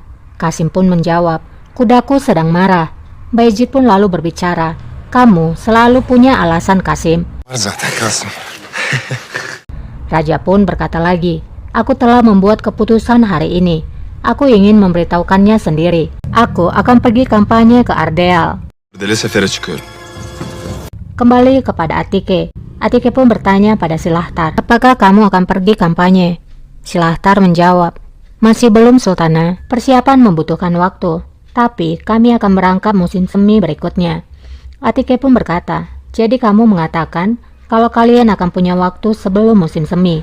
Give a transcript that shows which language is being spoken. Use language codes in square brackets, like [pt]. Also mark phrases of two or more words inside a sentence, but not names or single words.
[id] Kasim pun menjawab, kudaku sedang marah. Bayezid pun lalu berbicara, kamu selalu punya alasan Kasim. [tr] Zaten Kasım. [id] Raja pun berkata lagi, aku telah membuat keputusan hari ini. Aku ingin memberitahukannya sendiri. Aku akan pergi kampanye ke Ardeal. [tr] Bedeli sefere çıkıyorum. [id] Kembali kepada Atike. Atike pun bertanya pada Silahtar, apakah kamu akan pergi kampanye? Silahtar menjawab, masih belum Sultana, persiapan membutuhkan waktu, tapi kami akan berangkat musim semi berikutnya. Atike pun berkata, jadi kamu mengatakan kalau kalian akan punya waktu sebelum musim semi.